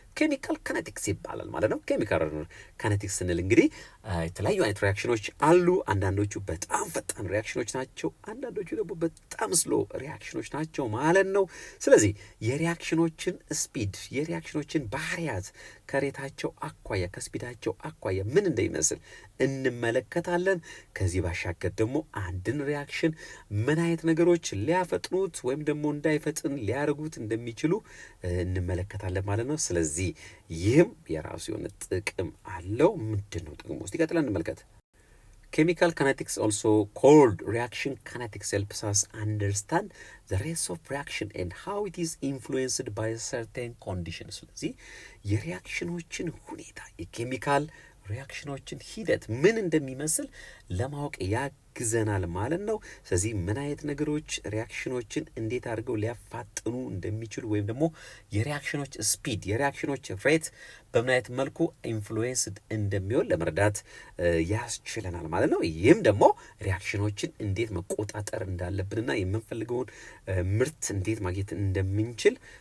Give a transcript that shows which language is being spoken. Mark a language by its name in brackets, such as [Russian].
[Amharic] ኬሚካል ካይኔቲክስ ይባላል ማለት ነው። ኬሚካል ካይኔቲክስ ስንል እንግዲህ የተለያዩ አይነት ሪያክሽኖች አሉ። አንዳንዶቹ በጣም ፈጣን ሪያክሽኖች ናቸው፣ አንዳንዶቹ ደግሞ በጣም ስሎ ሪያክሽኖች ናቸው ማለት ነው። ስለዚህ የሪያክሽኖችን ስፒድ፣ የሪያክሽኖችን ባህሪያት ከሬታቸው አኳያ ከስፒዳቸው አኳያ ምን እንደሚመስል እንመለከታለን። ከዚህ ባሻገር ደግሞ አንድን ሪያክሽን ምን አይነት ነገሮች ሊያፈጥኑት ወይም ደግሞ እንዳይፈጥን ሊያደርጉት እንደሚችሉ እንመለከታለን ማለት ነው። ስለዚህ ይህም የራሱ የሆነ ጥቅም አለው። ምንድን ነው ጥቅሙ? ውስጥ ይቀጥላል እንመልከት። [English] Chemical kinetics, also called reaction kinetics, helps us understand the rates of reaction and how it is influenced by certain conditions. [Amharic] ስለዚህ የሪያክሽኖችን ሁኔታ የኬሚካል ሪያክሽኖችን ሂደት ምን እንደሚመስል ለማወቅ ያግዘናል ማለት ነው። ስለዚህ ምን አይነት ነገሮች ሪያክሽኖችን እንዴት አድርገው ሊያፋጥኑ እንደሚችሉ ወይም ደግሞ የሪያክሽኖች ስፒድ፣ የሪያክሽኖች ሬት በምን አይነት መልኩ ኢንፍሉዌንስድ እንደሚሆን ለመረዳት ያስችለናል ማለት ነው። ይህም ደግሞ ሪያክሽኖችን እንዴት መቆጣጠር እንዳለብንና የምንፈልገውን ምርት እንዴት ማግኘት እንደምንችል